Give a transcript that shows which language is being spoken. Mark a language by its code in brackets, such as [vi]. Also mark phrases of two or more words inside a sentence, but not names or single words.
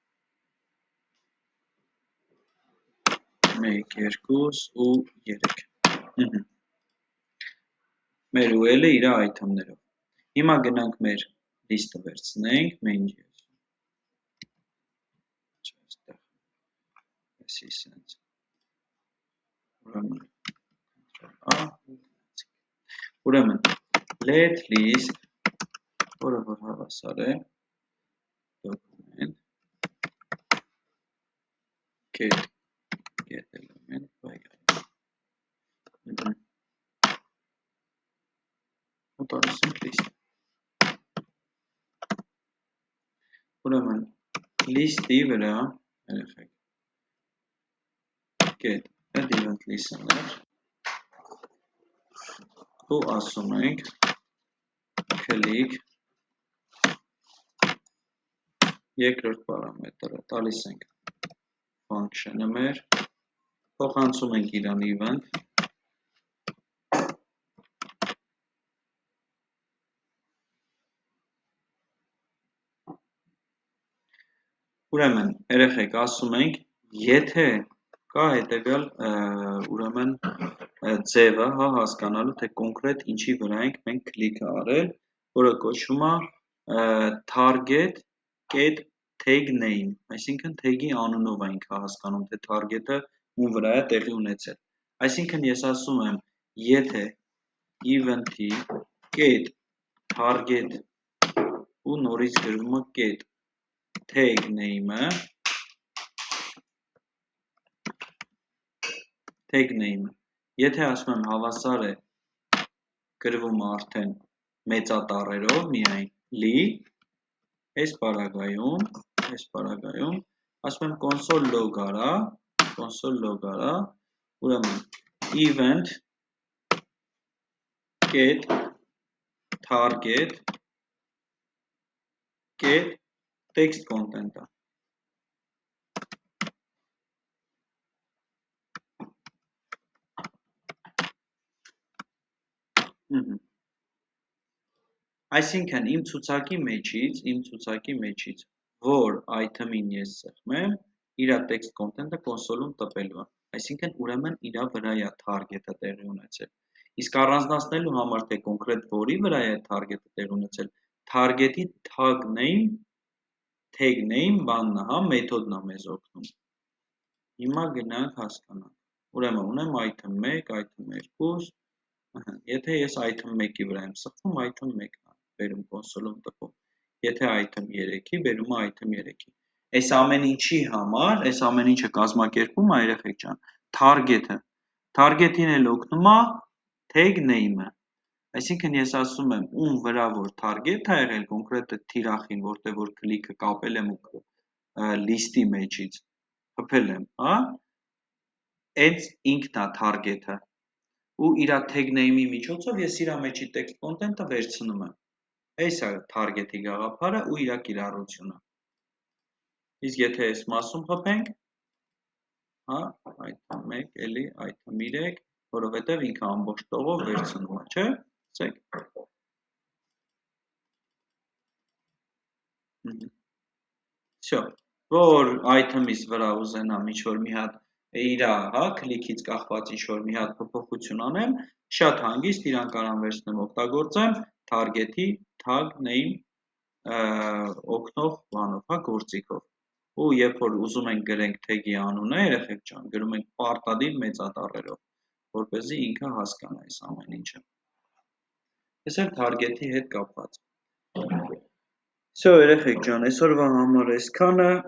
[hy] 1, 2 ու 3, մեր UL-ը իրա item-ներով, հիմա գնանք մեր list-ը վերցնենք, մենք սենց, ուրեմն, [en] let list, [hy] որը որ հավասար է, [en] document, get element, [hy] ու տանսենք list, ուրեմն, list-ի վրա, երեխեք, [en] get add event listener, [hy] ու ասում ենք click երկրորդ պարամետրը, տալիս ենք function-ը մեր, փոխանցում ենք իրան event, ուրեմն, երեխեք, ասում ենք, եթե կա հետևյալ ուրեմն ձևը, հա, հասկանալու, թե կոնկրետ ինչի վրա ենք մենք կլիքը արել, որը կոչվում է [en] target get tag name, [hy] այսինքն tag-ի անունով ենք հասկանում, թե target-ը ում վրա է տեղի ունեցել, այսինքն ես ասում եմ, եթե event-ի [en] get target [hy] ու նորից գրվում է [en] get tag name-ը, [hy] եթե ասում եմ հավասար է գրվում արդեն մեծատառերով միայն լի, այս պարագայում, ասում եմ [en] console log [hy] արա, ուրեմն [en] event get target get text content-ը, [hy] այսինքն իմ ցուցակի մեջից, որ item-ին ես սեղմեմ, իրա [en] text content-ը [hy] կոնսոլում տպելու է, այսինքն ուրեմն իրա վրա է target-ը տեղի ունեցել, իսկ առանձնացնելու համար, թե կոնկրետ որի վրա է target-ը տեղի ունեցել, [en] target-ի tag [hy] name բանն է, հա, մեթոդն է մեզ օգնում, հիմա գնանք հասկանանք, ուրեմն ունեմ item 1, item 2, եթե ես item 1-ի վրա եմ սխվում, item 1-ն է, բերում կոնսոլում տպում, եթե item 3-ի, բերում է item 3-ի, այս ամեն ինչի համար, այս ամեն ինչը կազմակերպում է, երեխեք ջան, target-ին էլ օգնում է [en] tag name-ը, [hy] Այսինքն ես ասում եմ, ում վրա որ target է եղել կոնկրետ թիրախին, որտեղ որ կլիկը կապել եմ ու լիստի մեջից խփել եմ, հա, այդ ինքն է target-ը ու իր [en] tag name-ի [hy] միջոցով ես իր մեջի [en] text content-ը [hy] վերցնում եմ։ Այս է target-ի գաղափարը ու իր կիրառությունը։ Իսկ եթե այս մասում խփենք, հա, item 1, էլի item 3, որովհետև ինքը ամբողջ տողով վերցնում է, չէ՞։ Ասեք։ Всё, որ item-ից վրա ուզենամ ինչ-որ մի հատ իր, հա, կլիքից կախված ինչ-որ մի հատ փոփոխություն անեմ, շատ հանգիստ իրան կարամ վերցնեմ օգտագործեմ [en] target-ի tag name [hy] օգնող բանով, հա, գործիքով։ Ու երբ որ ուզում ենք գրենք tag-ի անունը, երեխեք ջան, գրում ենք պարտադիր մեծատառերով, որպեսզի ինքը հասկանա այս ամեն ինչը։ Այս էլ target-ի հետ կապված։ Всё, երեխեք ջան, այսօրվա համար այսքանը